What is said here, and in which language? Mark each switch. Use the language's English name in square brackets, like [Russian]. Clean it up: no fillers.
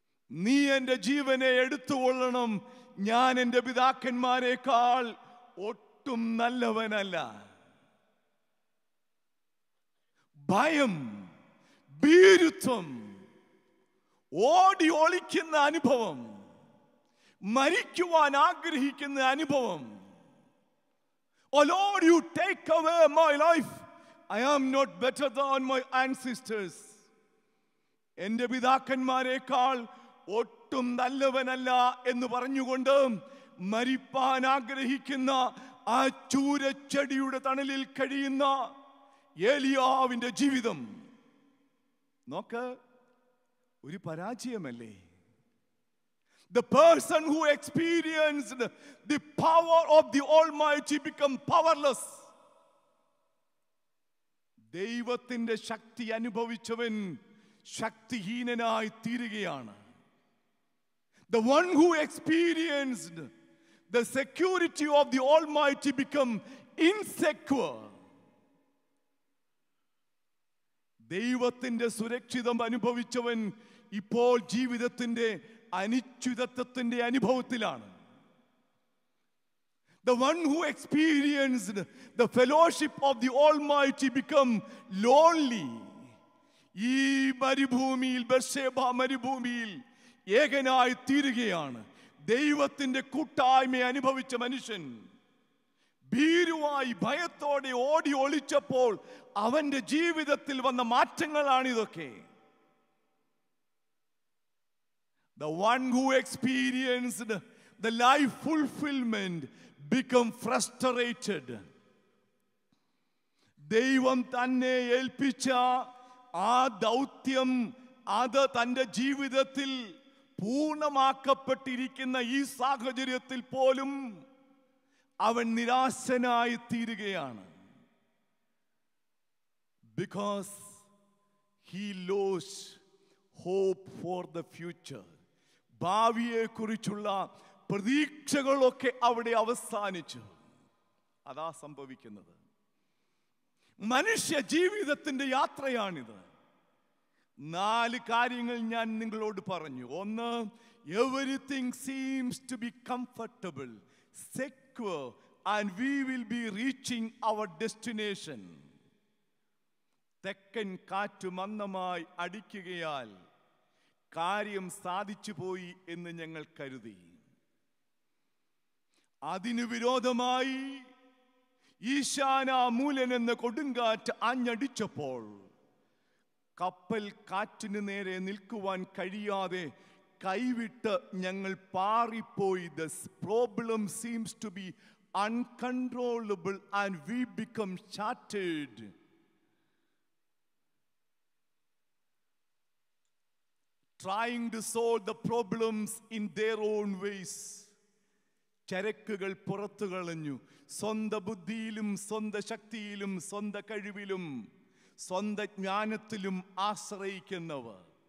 [Malayalam] നീ എൻ്റെ ജീവനെ എടുത്തുകൊള്ളണം. ഞാൻ എൻ്റെ പിതാക്കന്മാരെക്കാൾ ഒട്ടും നല്ലവനല്ല. ഭയം, ഭീരുത്വം, ഓടി ഒളിക്കുന്ന അനുഭവം, മരിക്കുവാൻ ആഗ്രഹിക്കുന്ന അനുഭവം. [English] Oh Lord, you take away my life. I am not better than my ancestors. [Malayalam] എൻ്റെ പിതാക്കന്മാരെക്കാൾ ഒട്ടും നല്ലവനല്ല എന്ന് പറഞ്ഞുകൊണ്ട് മരിപ്പാൻ ആഗ്രഹിക്കുന്ന ആ ചൂരച്ചെടിയുടെ തണലിൽ കഴിയുന്ന ഏലിയാവിന്റെ ജീവിതം നോക്ക്, ഒരു പരാജയമല്ലേ? [English] The person who experienced the power of the Almighty become powerless. [Malayalam] ദൈവത്തിന്റെ ശക്തി അനുഭവിച്ചവൻ ശക്തിഹീനനായി തീരുകയാണ്. [English] The one who experienced the security of the Almighty become insecure. [Malayalam] ദൈവത്തിന്റെ സുരക്ഷിതം അനുഭവിച്ചവൻ ഇപ്പോൾ ജീവിതത്തിന്റെ അനിശ്ചിതത്വത്തിന്റെ അനുഭവത്തിലാണ്. [English] The one who experienced the fellowship of the Almighty become lonely. [Malayalam] ഈ മരുഭൂമിയിൽ, ബർശേബ മരുഭൂമിയിൽ ഏകനായി തീരുകയാണ്. ദൈവത്തിന്റെ കൂട്ടായ്മ അനുഭവിച്ച മനുഷ്യൻ ഭീരുവായി ഭയത്തോടെ ഓടി ഒളിച്ചപ്പോൾ അവന്റെ ജീവിതത്തിൽ വന്ന മാറ്റങ്ങളാണിതൊക്കെ. [English] The one who experienced the life fulfillment become frustrated. [Malayalam] ദൈവം തന്നെ ഏൽപ്പിച്ച ആ ദൗത്യം അത് തൻ്റെ ജീവിതത്തിൽ പൂർണ്ണമാക്കപ്പെട്ടിരിക്കുന്ന ഈ സാഹചര്യത്തിൽ പോലും അവൻ നിരാശനായി തീരുകയാണ്. [English] Because he lost hope for the future. [Malayalam] ഭാവിയെ കുറിച്ചുള്ള പ്രതീക്ഷകളൊക്കെ അവിടെ അവസാനിച്ചു. അതാ സംഭവിക്കുന്നത്. മനുഷ്യ ജീവിതത്തിന്റെ യാത്രയാണിത്. 4 കാര്യങ്ങൾ ഞാൻ നിങ്ങളോട് പറഞ്ഞു. ഒന്ന്, [English] everything seems to be comfortable, secure, and we will be reaching our destination. [Malayalam] തെക്കൻ കാറ്റ് മന്ദമായി അടിക്കുകയാൽ കാര്യം സാധിച്ചു പോയി എന്ന് ഞങ്ങൾ കരുതി. അതിനു വിരോധമായി ഈശാന മൂലൻ എന്ന കൊടുങ്കാറ്റ് ആഞ്ഞടിച്ചപ്പോൾ കപ്പൽ കാറ്റിന് നേരെ നിൽക്കുവാൻ കഴിയാതെ കൈവിട്ട് ഞങ്ങൾ പാറിപ്പോയി. [English] The problem seems to be uncontrollable and we become shattered. Trying to solve the problems in their own ways. [Malayalam] ചരക്കുകൾ പുറത്തു കളഞ്ഞു. സ്വന്തം ബുദ്ധിയിലും സ്വന്തം ശക്തിയിലും സ്വന്തം കഴിവിലും സ്വന്തം ജ്ഞാനത്തിലും ആശ്രയിക്കുന്നവർ.